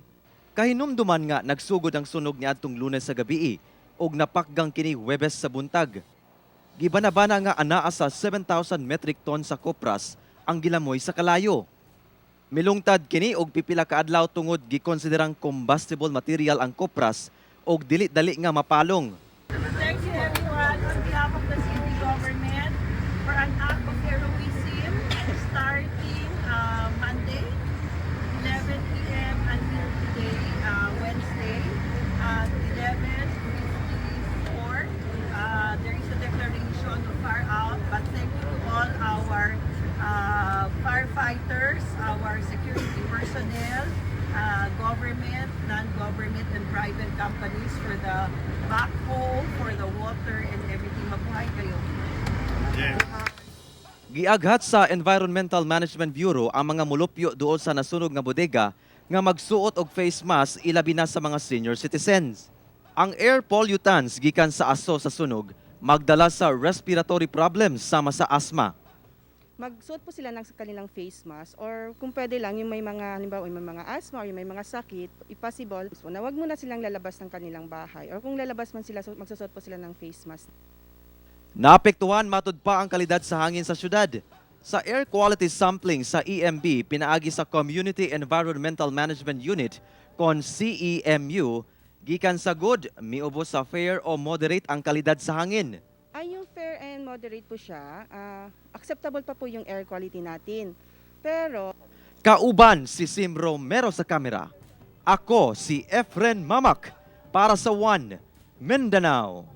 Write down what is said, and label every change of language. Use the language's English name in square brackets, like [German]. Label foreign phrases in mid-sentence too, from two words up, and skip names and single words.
[Cebuano] Kahinumduman nga nagsugod ang sunog niadtong Lunes sa gabi ug napakgang kini Huwebes sa buntag. Gibanabana nga anaa sa 7,000 [English] metric ton [Cebuano] sa Copras ang gilamoy sa kalayo. Milungtad kini og pipila ka adlaw tungod gikonsiderang [English] combustible material [Cebuano] ang Copras og dili-dali nga mapalong. [English] Thank you everyone on behalf of the city government for an act of heroism starting Monday, 11 p.m. until today, Wednesday, at 11:54. There is a declaration of fire out, but thank you to all our firefighters, our security personnel, government, non-government, and private companies for the backhoe, for the water, and everything. [Filipino] Mabuhay kayo. [Cebuano] Giaghat sa Environmental Management Bureau ang mga mulupyo duol sa nasunog nga bodega nga magsuot og [English] face mask [Cebuano] ilabi na sa mga [English] senior citizens. [Cebuano] Ang [English] air pollutants [Cebuano] gikan sa aso sa sunog magdala sa [English] respiratory problems [Cebuano] sama sa asthma. [Filipino] Magsuot po sila ng kanilang [English] face mask [Filipino] or kung pwede lang yung may mga halimbawa may mga asthma or yung may mga sakit, [English] if possible, [Filipino] so na wag muna silang lalabas ng kanilang bahay or kung lalabas man sila, magsusuot po sila ng [English] face mask. [Cebuano] Naapektuhan matud pa ang kalidad sa hangin sa syudad. Sa [English] air quality sampling [Cebuano] sa EMB pinaagi sa Community Environmental Management Unit kon CEMU, gikan sa good, miubos sa fair o moderate ang kalidad sa hangin. [Filipino] Ay, yung [English] fair and moderate [Filipino] po siya, acceptable pa po yung [English] air quality [Filipino] natin. Pero [Cebuano] Kauban si Sim Romero sa kamera. Ako si Efren Mamak para sa One Mindanao.